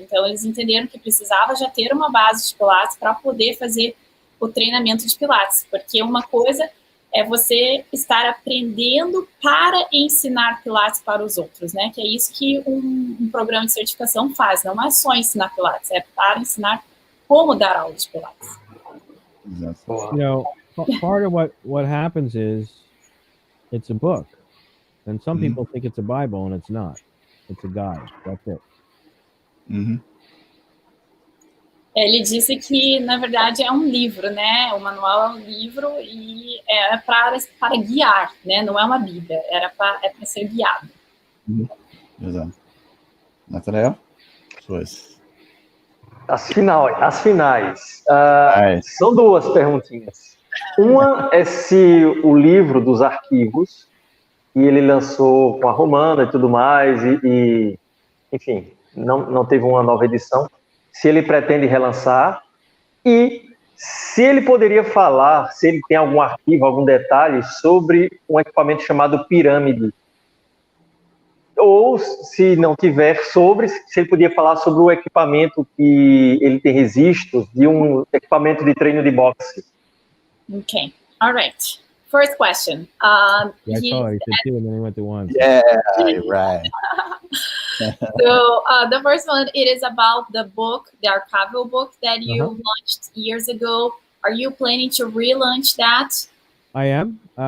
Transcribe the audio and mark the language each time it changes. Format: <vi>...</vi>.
<pt>Então eles entenderam que precisava já ter uma base de Pilates para poder fazer o treinamento de Pilates, porque uma coisa é você estar aprendendo para ensinar Pilates para os outros, né? Que é isso que um programa de certificação faz, não é só ensinar Pilates, é para ensinar como dar aula de Pilates.</pt> <en>You know, part of what happens is it's a book, and some people think it's a Bible, and it's not. It's a guide. That's it.</en> <pt>Ele disse que, na verdade, é um livro, né? O manual é um livro e é para guiar, né? Não é uma Bíblia, é para ser guiado. Exato. Nathanael? Suas. As finais. São duas perguntinhas. Uma é se o livro dos arquivos, que ele lançou com a Romana e tudo mais, e enfim, não teve uma nova edição, se ele pretende relançar, e se ele poderia falar, se ele tem algum arquivo, algum detalhe sobre um equipamento chamado pirâmide. Ou, se não tiver se ele podia falar sobre o equipamento que ele tem registros de um equipamento de treino de boxe.</pt> <en>Okay, all right. First question. I saw it. He said two, and then we went to one. Yeah, right. So the first one, it is about the book, the archival book that you launched years ago. Are you planning to relaunch that? I am.</en>